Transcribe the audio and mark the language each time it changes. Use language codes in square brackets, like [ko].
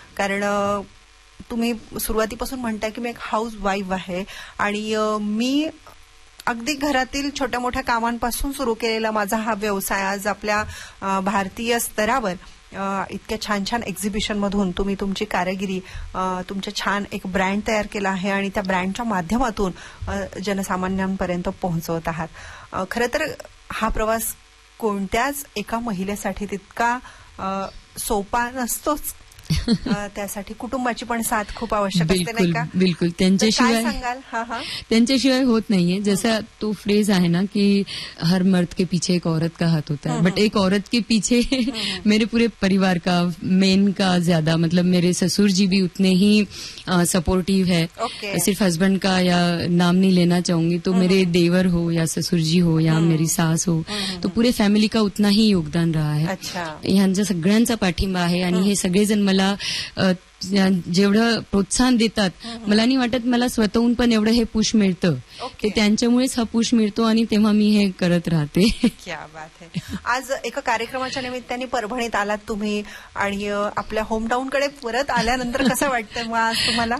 [mr] कारण तुम्ही सुरुवातीपासून म्हणताय की मी एक हाऊस वाईफ आहे आणि मी अगदी घरातील छोट्या मोठ्या कामांपासून सुरू केलेला माझा हा व्यवसाय आज आपल्या भारतीय स्तरावर इतक्या छान छान एक्झिबिशन मधून तुम्ही तुमची कारागिरी, तुमचा छान एक ब्रँड तयार केला आहे आणि त्या ब्रँडच्या माध्यमातून जनसामान्यांपर्यंत पोहोचवत आहात. खरं तर हा प्रवास कोणत्याच एका महिलेसाठी तितका सोपा नसतोच. त्यासाठी कुटुंबाची पण साथ खूप आवश्यक असते, नाही का? बिलकुल. त्यांच्याशिवाय त्यांच्याशिवाय होत नाहीये. जसा तो फ्रेज आहे ना की [hi] हर मर्द के पीछे एक औरत का हाथ होता है, बट एक औरत के पीछे मेरे पूरे परिवार का, मेन का ज्यादा, मतलब मेरे ससुर जी भी उतने ही सपोर्टिव है. सिर्फ हस्बैंड का या नाम नहीं लेना चाहूंगी, तो मेरे देवर हो या ससुर जी हो या मेरी सास हो, तो पूरे फॅमिली का उतना ही योगदान रहा है. [mr] यांचा सगळ्यांचा पाठिंबा आहे आणि हे सगळेजण मला जेवढं प्रोत्साहन देतात, मला नाही वाटत मला स्वतःहून पण एवढं हे पुश मिळतं. [en] okay. [mr] त्यांच्यामुळेच हा पुश मिळतो आणि तेव्हा मी हे करत राहते. [hi] क्या बात है. [mr] आज एका कार्यक्रमाच्या निमित्ताने परभणीत आलात तुम्ही आणि आपल्या होमटाऊन कडे परत आल्यानंतर कसं वाटतं तुम्हाला?